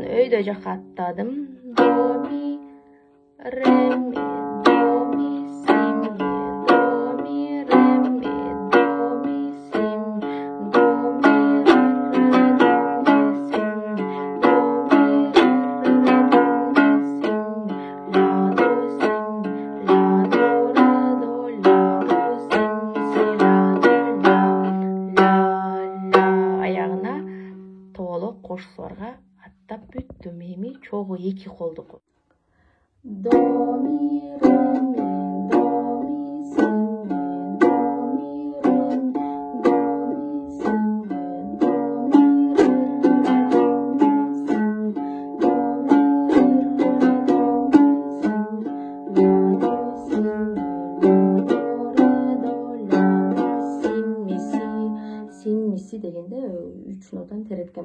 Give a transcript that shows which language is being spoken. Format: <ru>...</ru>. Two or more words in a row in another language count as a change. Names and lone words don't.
<ky>видео жака аттадым. До ми ре ми, до ми си ми, до ми ре ми, до ми си ми, до ми ре ре до ми си ми, до ми ре ре до ми си ми, ла до си ми, ла до ре до, ла до си ми си, ла до ла, ла ла. Аягына толук кош сварга аттап бүттүм. Эми чогуу 2 колду. До ми ре ми, до ми си ми, до ми ре ми, до ми си ми, до ми ре ре до ми си ми, до ми ре ре до ми си ми, ла до си ми, ла до ре до, ла до си ми си. Си ми си дегенде 3 нотаны тереткем.</ky>